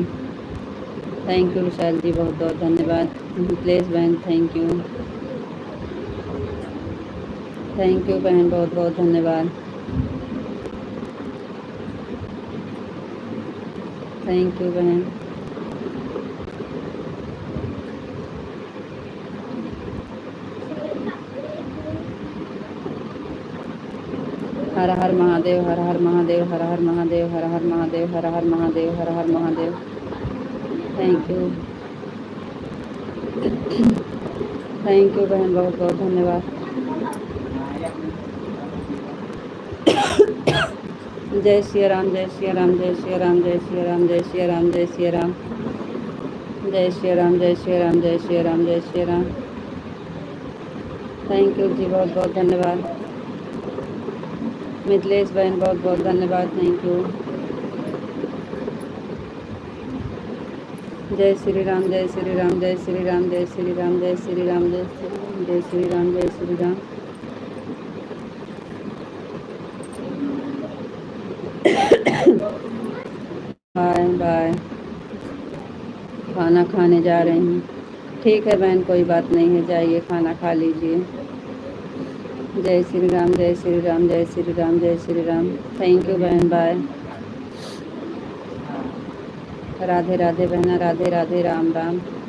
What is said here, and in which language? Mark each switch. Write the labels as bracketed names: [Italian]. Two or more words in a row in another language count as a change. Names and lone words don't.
[English] Thank you [Hindi] विशाल जी, बहुत बहुत धन्यवाद। [English] प्लीज बहन, Thank you. Thank you [Hindi] बहन, बहुत बहुत धन्यवाद। [English] Thank you बहन। [Hindi] हर हर महादेव, हर हर महादेव, हर हर महादेव, हर हर महादेव, हर हर महादेव, हर हर महादेव। [English] Thank you. Thank you [Hindi] बहन, बहुत बहुत धन्यवाद। जय श्री राम, जय श्री राम, जय श्री राम, जय श्री राम, जय श्री राम, जय श्री राम, जय श्री राम, जय श्री राम, जय श्री राम, जय श्री राम। [English] Thank you [Hindi] जी, बहुत बहुत धन्यवाद। मिथिलेश बहन, बहुत बहुत धन्यवाद। [English] Thank you. [Hindi] जय श्री राम, जय श्री राम, जय श्री राम, जय श्री राम, जय श्री राम, जय श्री राम, जय श्री राम, जय श्री राम। [English] bye bye. [Hindi] खाना खाने जा रहे हैं। ठीक है बहन, कोई बात नहीं है, जाइए खाना खा लीजिए। जय श्री राम, जय श्री राम, जय श्री राम, जय श्री राम। [English] Thank you बहन, बाय। [Hindi] राधे राधे बहना, राधे राधे, राम राम।